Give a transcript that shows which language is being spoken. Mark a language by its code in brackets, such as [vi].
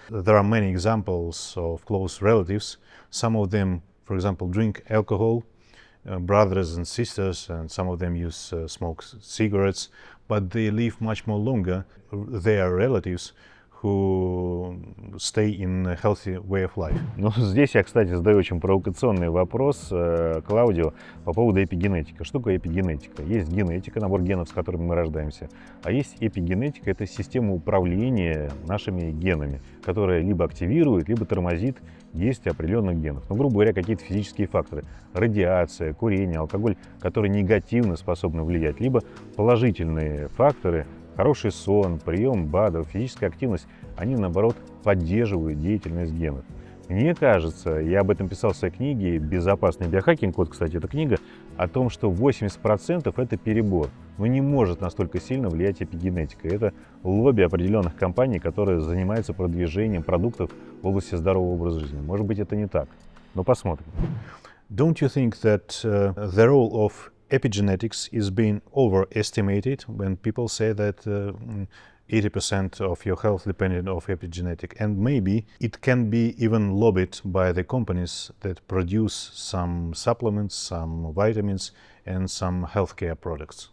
[en] There are many examples of close relatives. Some of them, for example, drink alcohol, brothers and sisters, and some of them smoke cigarettes, but they live much more longer. They are relatives who stay in a healthy way of life. [ru] Ну, здесь я, кстати, задаю очень провокационный вопрос Клаудио по поводу эпигенетики. Что такое эпигенетика? Есть генетика, набор генов, с которыми мы рождаемся, а есть эпигенетика, это система управления нашими генами, которая либо активирует, либо тормозит действие определенных генов. Ну, грубо говоря, какие-то физические факторы. Радиация, курение, алкоголь, которые негативно способны влиять, либо положительные факторы, хороший сон, прием БАДов, физическая активность, они, наоборот, поддерживают деятельность генов. Мне кажется, я об этом писал в своей книге «Безопасный биохакинг», вот, кстати, эта книга, о том, что 80% это перебор. Но не может настолько сильно влиять эпигенетика. Это лобби определенных компаний, которые занимаются продвижением продуктов в области здорового образа жизни. Может быть, это не так, но посмотрим. [en] Don't you think that the role of epigenetics is being overestimated when people say that 80% of your health depended on epigenetic, and maybe it can be even lobbied by the companies that produce some supplements, some vitamins, and some healthcare products?